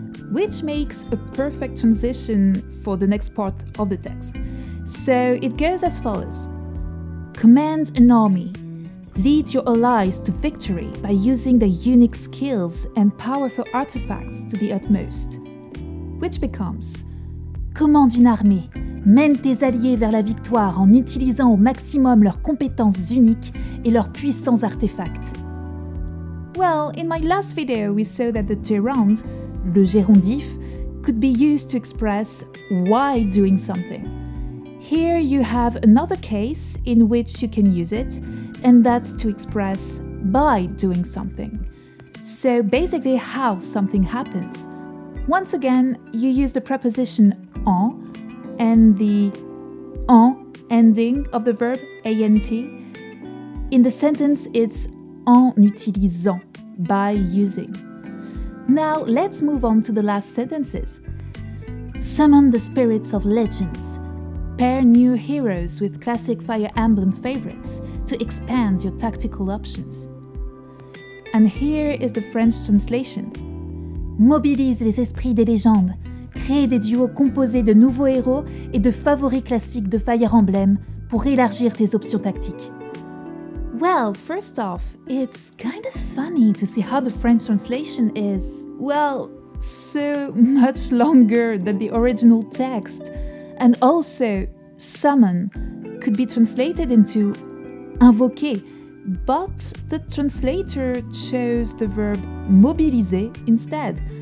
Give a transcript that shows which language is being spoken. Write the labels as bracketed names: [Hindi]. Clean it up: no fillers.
[English] Which makes a perfect transition for the next part of the text. So it goes as follows. Command an army. Lead your allies to victory by using their unique skills and powerful artifacts to the utmost. Which becomes [French] commande une armée. Mène tes alliés vers la victoire en utilisant au maximum leurs compétences uniques et leurs puissants artefacts. [English] Well, in my last video we saw that the gerund, le gérondif, could be used to express why doing something. Here you have another case in which you can use it, and that's to express by doing something. So basically how something happens. Once again, you use the preposition en and the en ending of the verb ant. In the sentence, it's en utilisant, by using. Now let's move on to the last sentences. Summon the spirits of legends. Pair new heroes with classic Fire Emblem favorites to expand your tactical options. And here is the French translation. [French] Mobilise les esprits des légendes. Crée des duos composés de nouveaux héros et de favoris classiques de Fire Emblem pour élargir tes options tactiques. [English] Well, first off, it's kind of funny to see how the French translation is, well, so much longer than the original text. And also, summon could be translated into invoquer, but the translator chose the verb mobiliser instead.